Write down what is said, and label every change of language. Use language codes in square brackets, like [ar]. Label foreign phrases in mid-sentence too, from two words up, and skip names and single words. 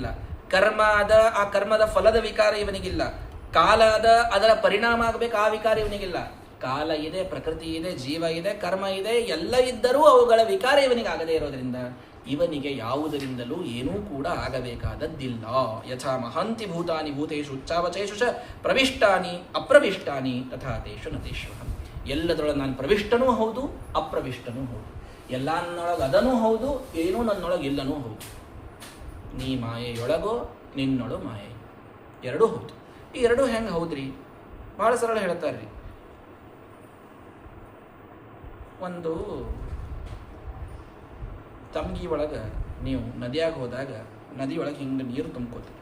[kn] ಕರ್ಮ ಅದ, ಆ ಕರ್ಮದ ಫಲದ ವಿಕಾರ ಇವನಿಗಿಲ್ಲ. ಕಾಲ ಅದ, ಅದರ ಪರಿಣಾಮ ಆಗಬೇಕು, ಆ ವಿಕಾರ ಇವನಿಗಿಲ್ಲ. ಕಾಲ ಇದೆ, ಪ್ರಕೃತಿ ಇದೆ, ಜೀವ ಇದೆ, ಕರ್ಮ ಇದೆ, ಎಲ್ಲ ಇದ್ದರೂ ಅವುಗಳ ವಿಕಾರ ಇವನಿಗೆ ಆಗದೇ ಇರೋದ್ರಿಂದ ಇವನಿಗೆ ಯಾವುದರಿಂದಲೂ ಏನೂ ಕೂಡ ಆಗಬೇಕಾದದ್ದಿಲ್ಲ. [sa] ಯಥಾ ಮಹಾಂತಿ ಭೂತಾನಿ ಭೂತೇಶು ಉಚ್ಚಾವಚೇಶು ಚ ಪ್ರವಿಷ್ಟಾನಿ ಅಪ್ರವಿಷ್ಟಾನಿ ತಥಾ ತೇಷು ನತೇಶ್ವಹಂ. [kn] ಎಲ್ಲದರೊಳಗೆ ನಾನು ಪ್ರವಿಷ್ಟನೂ ಹೌದು, ಅಪ್ರವಿಷ್ಟನೂ ಹೌದು. ಎಲ್ಲ ನನ್ನೊಳಗೆ ಅದನೂ ಹೌದು, ಏನೂ ನನ್ನೊಳಗೆ ಇಲ್ಲನೂ ಹೌದು. ನೀ ಮಾಯೆಯೊಳಗೋ ನಿನ್ನೊಳು ಮಾಯೆ, ಎರಡೂ ಹೌದು. ಈ ಎರಡೂ ಹೆಂಗೆ ಹೌದ್ರಿ? ಭಾಳ ಸರಳ ಹೇಳ್ತಾರ್ರಿ. ಒಂದು ತಮ್ಗಿ ಒಳಗೆ ನೀವು ನದಿಯಾಗ ಹೋದಾಗ ನದಿಯೊಳಗೆ ಹಿಂಗೆ ನೀರು ತುಂಬ್ಕೋತೀರಿ.